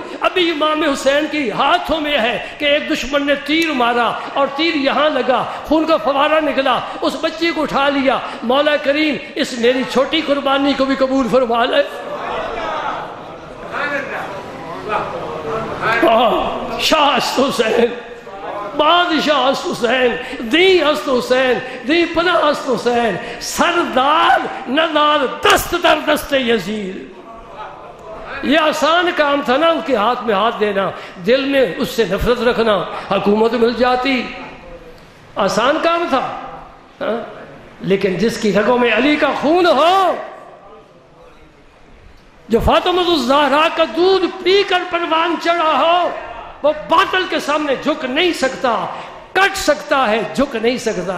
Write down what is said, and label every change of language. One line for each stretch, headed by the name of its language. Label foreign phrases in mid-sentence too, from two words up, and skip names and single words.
Urdu: ابھی امام حسین کی ہاتھوں میں ہے کہ ایک دشمن نے تیر مارا اور تیر یہاں لگا, خون کا فوارہ نکلا, اس بچے کو اٹھا لیا. مولا کریم اس میری چھوٹی قربانی کو بھی قبول فرما لے.
Persian: شاہ است حسین, بادشاہ است حسین, دی است حسین, دی پناہ است حسین, سردار نزار دست در دست یزید.
Urdu: یہ آسان کام تھا نا ان کے ہاتھ میں ہاتھ دینا, دل میں اس سے نفرت رکھنا, حکومت مل جاتی. آسان کام تھا. لیکن جس کی رگوں میں علی کا خون ہو, جو فاطمہ الزہرا کا دودھ پی کر پروان چڑھا ہو, وہ باطل کے سامنے جھک نہیں سکتا, کٹ سکتا ہے, جھک نہیں سکتا.